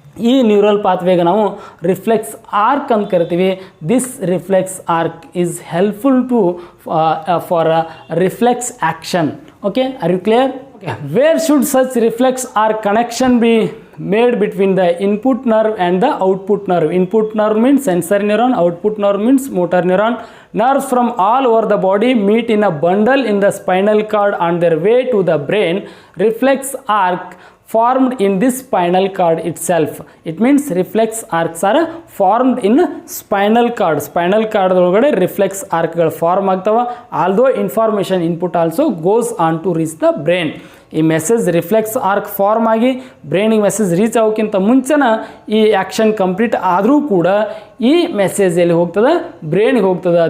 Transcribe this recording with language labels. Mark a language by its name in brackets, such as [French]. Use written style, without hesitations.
[Kannada] ಈ ನ್ಯೂರಲ್ ಪಾತ್ವೇಗೆ ನಾವು reflex arc ಅಂತ ಕರಿತೀವಿ. [English] This reflex arc is helpful to for reflex action. Okay, are you clear? Okay. Where should such reflex or connection be made between the input nerve and the output nerve? Input nerve means sensory neuron, output nerve means motor neuron. Nerves from all over the body meet in a bundle in the spinal cord on their way to the brain. Reflex arc formed in this spinal cord itself. It means reflex arcs are formed in spinal cord. [Kannada] Spinal cord ಒಳಗಡೆ reflex arcಗಳು form ಆಗ್ತವೆ. [English] Although information input also goes on to reach the brain. [Kannada] ಈ message reflex arc form ಆಗಿ ಬ್ರೈನಿಗೆ message reach ಆಗೋಕ್ಕಿಂತ ಮುಂಚೆನ ಈ action complete ಆದರೂ ಕೂಡ ಈ message ಎಲ್ಲಿ ಹೋಗ್ತದೆ, ಬ್ರೈನ್ಗೆ ಹೋಗ್ತದೆ.